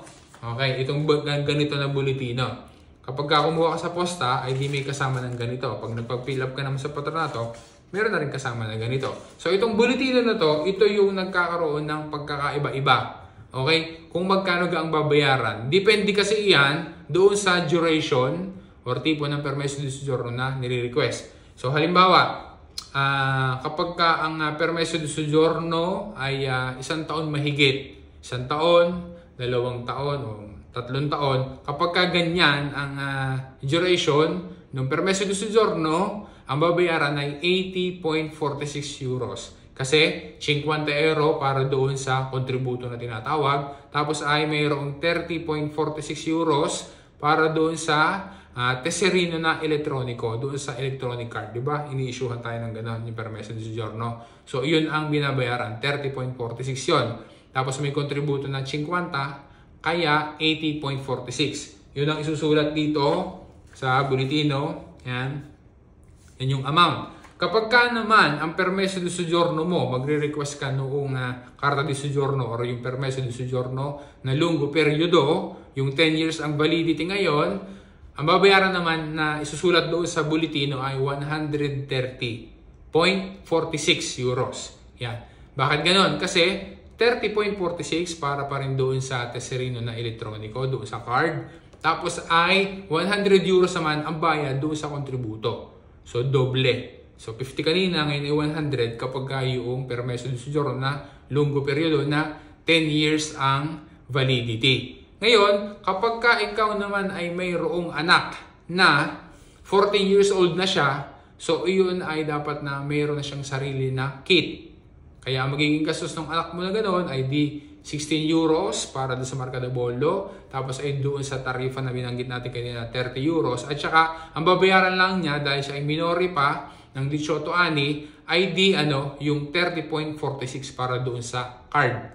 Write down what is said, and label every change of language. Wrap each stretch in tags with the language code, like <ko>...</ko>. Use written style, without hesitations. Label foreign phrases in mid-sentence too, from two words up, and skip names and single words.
<tl>Okay, itong ganito na bulletino. Kapag kumuha ka sa posta, ay di may kasama ng ganito. Pag nagpag-fill up ka naman sa patronato, meron na rin kasama na ganito. So, itong bulletino na to, ito yung nagkakaroon ng pagkakaiba-iba. Okay? Kung magkano ang babayaran. Depende kasi iyan doon sa duration or tipo ng</tl> <it>permesso di soggiorno</it> <tl>na nire-request. So, halimbawa, kapag ang</tl> <it>permesso di soggiorno</it> <tl>ay 1 taon mahigit, 1 taon, 2 taon o 3 taon, kapag ganyan ang duration ng</tl> <it>permesso di soggiorno,</it> <tl>ang babayaran ay 80.46 euros. Kasi 50 euro para doon sa kontributo na tinatawag, tapos ay mayroong 30.46 euros para doon sa tesserino na elektroniko, doon sa</tl> <en>electronic card,</en> <tl>di ba? Ini-issuehan tayo ng gano'n, yung</tl> <it>permesso di soggiorno.</it> <tl>So, yun ang binabayaran, 30.46 yun. Tapos may kontributo na 50, kaya 80.46. Yun ang isusulat dito sa bulletino. Yan. Yan yung amount. Kapag ka naman ang</tl> <it>permeso di soggiorno</it> <tl>mo, magre-request ka noong</tl> <it>carta di soggiorno</it> <tl>or yung</tl> <it>permeso di soggiorno</it> <tl>na</tl> <it>lungo periodo,</it> <tl>yung 10 years ang validity ngayon, ang babayaran naman na isusulat doon sa bulletino ay 130.46 euros. Yan. Bakit ganon? Kasi 30.46 para pa rin doon sa teserino na elektroniko, doon sa card. Tapos ay 100 euros naman ang bayad doon sa kontributo. So doble. So 50 kanina, ngayon ay 100 kapag yung</tl> <it>permeso di soggiorno</it> <tl>na</tl> <it>lungo periodo</it> <tl>na 10 years ang validity. Ngayon, kapag ka ikaw naman ay mayroong anak na 14</tl> <en>years old</en> <tl>na siya, so iyon ay dapat na mayroon na siyang sarili na kit. Kaya magiging gastos ng anak mo na ganoon ay di 16 euros para doon sa</tl> <it>marka de bollo,</it> <tl>tapos ay doon sa tarifa na binanggit natin kanina 30 euros, at saka ang babayaran lang niya dahil siya ay minori pa ng 18 ani ay di yung 30.46 para doon sa card.</tl>